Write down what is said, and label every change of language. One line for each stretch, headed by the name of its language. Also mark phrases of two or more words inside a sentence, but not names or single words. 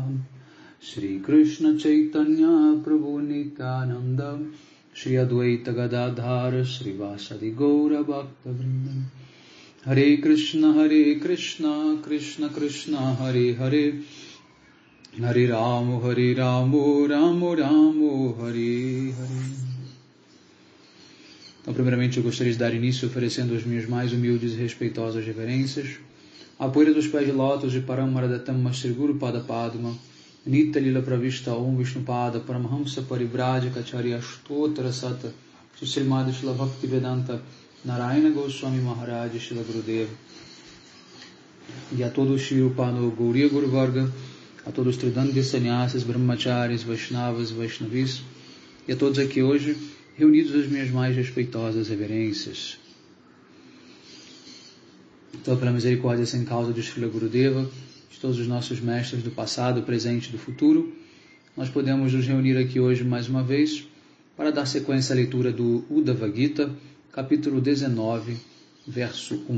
Sanskrit: श्री कृष्ण चैतन्य प्रभु नित्यानन्द श्री अद्वैत गदाधर श्री वासादि गौर भक्त वृन्द. हरे कृष्ण कृष्ण कृष्ण हरे हरे हरे रामो रामो हरे हरे.
Portuguese: Então, primeiramente, eu gostaria de dar início oferecendo as minhas mais humildes e respeitosas reverências à poeira dos pés de lótus de Paramaradatama Sri Guru Pada Padma Nitya Lila Pravishta Om Vishnu Pada Paramahamsa Parivrajaka Acharya Stotra Sata Srimad Shila Bhaktivedanta Narayana Goswami Maharaj Shila Gurudeva, e a todos Shri Upano Gauriya Guru Varga, a todos os Tridandi Sannyasis, Brahmacharis, Vaishnavas, Vaishnavis, e a todos aqui hoje reunidos as minhas mais respeitosas reverências. Então, pela misericórdia sem causa de Srila Gurudeva, de todos os nossos mestres do passado, presente e do futuro, nós podemos nos reunir aqui hoje mais uma vez para dar sequência à leitura do Uddhava Gita, capítulo 19, verso 1.